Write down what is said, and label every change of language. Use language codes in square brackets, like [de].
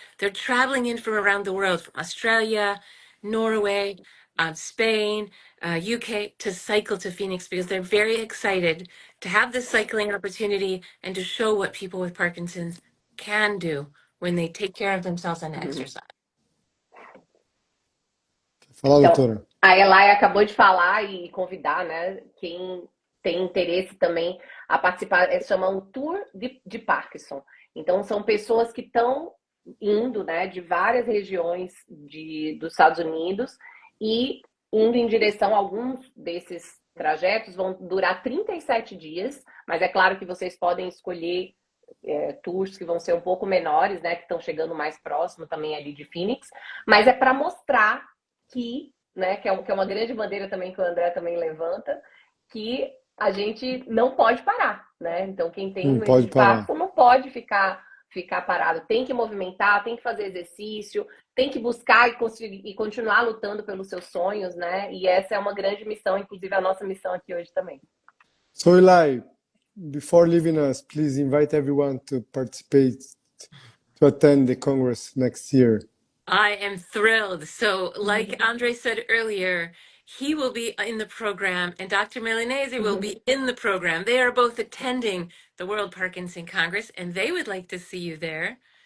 [en] They're traveling in from around the world, from Australia, Norway, Spain, UK, to cycle to Phoenix because they're very excited to have this cycling opportunity and to show what people with Parkinson's can do when they take care of themselves and exercise. [pt] Fala, Então, doutora. a Elai acabou de falar e convidar, né, quem tem interesse também a participar, chama um Tour de Parkinson. Então, são pessoas que estão indo, né, de várias regiões dos Estados Unidos e indo em direção a alguns desses trajetos vão durar 37 dias, mas é claro que vocês podem escolher tours que vão ser um pouco menores, né, que estão chegando mais próximo também ali de Phoenix, mas é para mostrar que, né, que é uma grande bandeira também que o André também levanta, que a gente não pode parar, né? Então quem tem doença de Parkinson não pode ficar parado, tem que movimentar, tem que fazer exercício, tem que buscar e continuar lutando pelos seus sonhos, né? E essa é uma grande missão, inclusive a nossa missão aqui hoje também. [en] So Eli, before leaving us, please invite everyone to participate, to attend the Congress next year. I am thrilled. So, like Andre said earlier, he will be in the program and Dr. Milanese will be in the program. They are both attending the World Parkinson Congress and they would like to see you there.